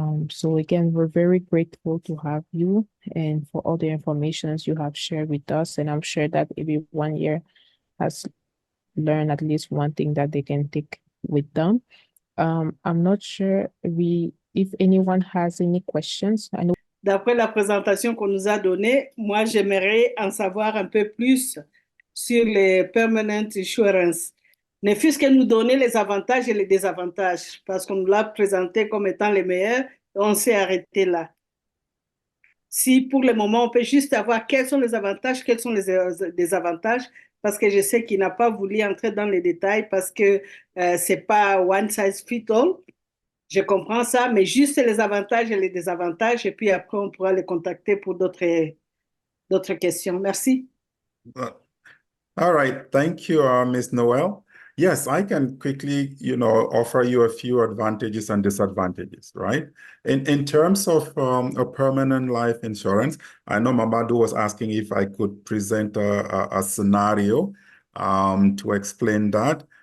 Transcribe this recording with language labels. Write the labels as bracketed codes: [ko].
[en] So again, we're very grateful to have you and for all the information you have shared with us. And I'm sure that everyone here has learned at least one thing that they can take with them. I'm not sure if anyone has any questions. I know. [fr] D'après la présentation qu'on nous a donnée, moi, j'aimerais en savoir un peu plus sur les [en] permanent insurance. [fr] Ne fût-ce que nous donner les avantages et les désavantages, parce qu'on nous l'a présenté comme étant les meilleurs, et on s'est arrêté là. Si pour le moment, on peut juste avoir quels sont les avantages, quels sont les désavantages, parce que je sais qu'il n'a pas voulu entrer dans les détails, parce que c'est pas [en] one size fit all. [fr] Je comprends ça, mais juste les avantages et les désavantages, et puis après, on pourra les contacter pour d'autres questions. Merci. [en] All right. Thank you, Ms. Noel. Yes, I can quickly, offer you a few advantages and disadvantages, right? In terms of a permanent life insurance, I know Mamadou was asking if I could present a scenario to explain that.